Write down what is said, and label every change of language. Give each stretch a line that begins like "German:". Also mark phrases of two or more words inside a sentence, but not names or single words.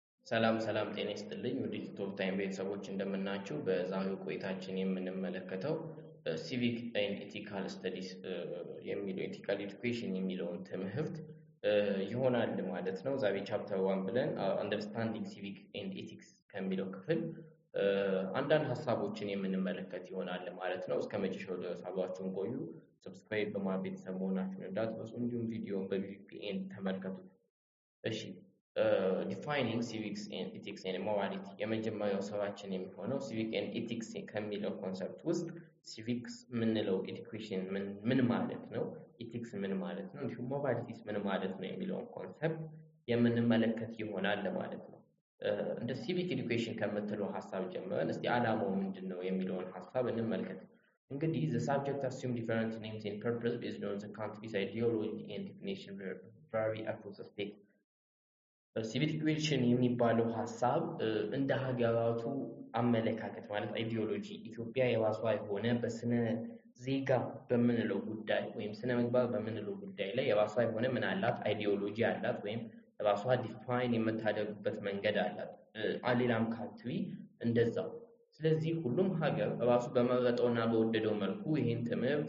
Amharic: ሰላም ሰላም ጤና ይስጥልኝ ወደ ቲክቶክ ታይም ቤተሰቦች እንደምናችሁ በዛሬው ቆይታችን የምንመለከተው
English: civic and ethical studies
Amharic: የሚለው
English: ethical education
Amharic: የሚለውን ትምህርት ይሆናል ማለት ነው። ዛሬ ቻፕተር 1 ብለን
English: understanding civic and ethics
Amharic: ከሚለው ክፍል አንዳንድ ሀሳቦችን የምንመለከት ይሆናል ማለት ነው። እስከ መጨረሻው ድረስ አብራችሁን ቆዩ። ሰብስክራይብ በማድረግ ቤተሰብ መሆናችሁን እንዳትረሱ፣ እንዲሁም ቪዲዮውን በቪፒኤን ተመልከቱት። እሺ defining
English: civics and ethics and morality
Amharic: የመጀመሪያው ስራችን የሚሆነው
English: civic and ethics
Amharic: ከሚለው ኮንሰፕት ውስጥ civics ምንለው education ምን ማለት ነው፣ ethics ምን ማለት ነው፣ እንዲሁም moralities ምን ማለት ነው የሚለውን ኮንሰፕት የምንመለከት ይሆናል ማለት ነው። እንደ
English: civic education
Amharic: ከምትለው ሐሳብ ጀምረን እስቲ ዓላማው ምንድነው የሚለውን ሐሳብ እንመልከት። እንግዲህ
English: the subject assume different names and purpose based on the country's ideology and definition vary across the state civic education
Amharic: የሚባለው ሐሳብ እንደ ሀገራቱ አመለካከት ማለት አይዲዮሎጂ ኢትዮጵያ የራሷ የሆነ በስነ ዜጋ በምንለው ጉዳይ ወይም ስነ ምግባር በምንለው ጉዳይ ላይ የራሷ የሆነ ምን አላት አይዲዮሎጂ አላት ወይም ራሷ ዲፋይን የምታደርግበት መንገድ አላት። ሌላም ካንትሪ እንደዛው። ስለዚህ ሁሉም ሀገር ራሱ በመረጠውና በወደደው መልኩ ይህን ትምህርት